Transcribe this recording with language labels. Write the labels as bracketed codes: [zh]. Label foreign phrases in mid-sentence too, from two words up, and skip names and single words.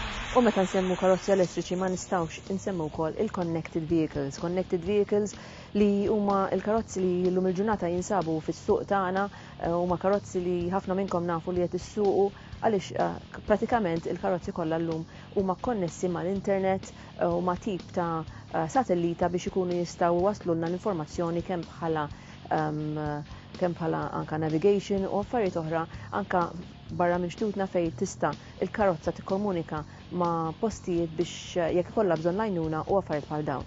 [mt] U meta nsemmu karozzi elettriċi ma nistgħux insemmu wkoll il- [en] connected vehicles. Connected vehicles [mt] li huma l-karozzi li llum il-ġurnata jinsabu fis-suq tagħna, huma karozzi li ħafna minnkom nafu li qed issuqu għaliex pratikament il-karozzi kollha llum huma konnessi mal-internet u ma' tip ta' satellita biex ikunu jistgħu waslulna l-informazzjoni kemm bħala anka navigation u affarijiet oħra anka barra minn xtutna fejn tista' il-karozza tikkomunika ma' postijiet biex jekk ikollha bżonn għajnuna u affarijiet bħal dawn.